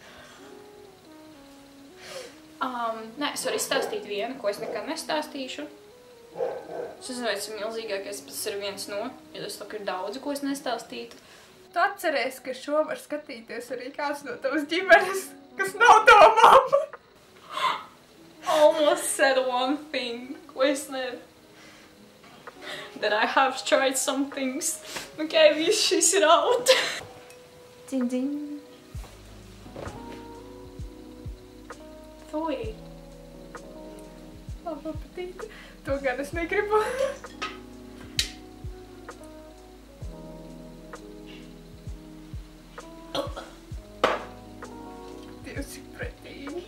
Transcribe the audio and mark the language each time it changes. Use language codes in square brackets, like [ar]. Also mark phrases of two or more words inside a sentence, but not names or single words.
[lv] Nē, es varu izstāstīt vienu, ko es nekad nestāstīšu. Es nezinu, vai tas ir milzīgākais, bet tas ir viens no, jo tas ir daudzi, ko es nestāstītu. Tu atceries, ka šo var skatīties arī kāds no tavas ģimenes, kas nav tava mamma. [en] Almost said one thing, [lv] ko es nevaru. [en] That I have tried some things. [lv] Okay, viss šis ir out. Ding, ding. Fuj. Man patīk. To gan es negribu. Dievs, cik pretīgi.